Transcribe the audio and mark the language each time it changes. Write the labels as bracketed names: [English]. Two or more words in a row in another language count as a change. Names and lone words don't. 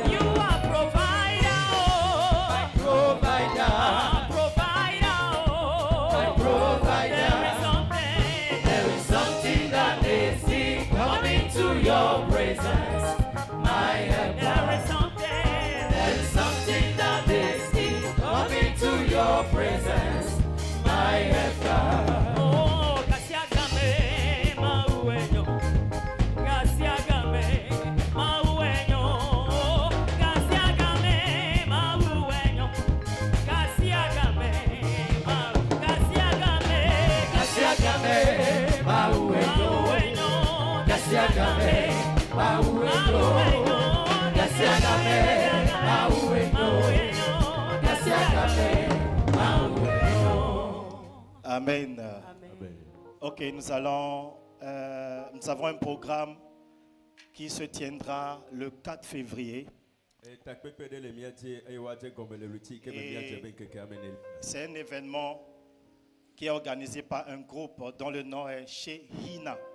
[English] You are provider, oh, my provider, provider, oh, my provider. There is something that makes me come into your presence, my helper. There is something that makes me come into your presence, my helper. Oh, kasiagame mauenyo, kasiagame mauenyo, kasiagame mauenyo, kasiagame mauenyo, kasiagame mauenyo, kasiagame mauenyo. Amen. [French] Ok, nous avons un programme qui se tiendra le 4 février. C'est un événement qui est organisé par un groupe dont le nom est Shehina.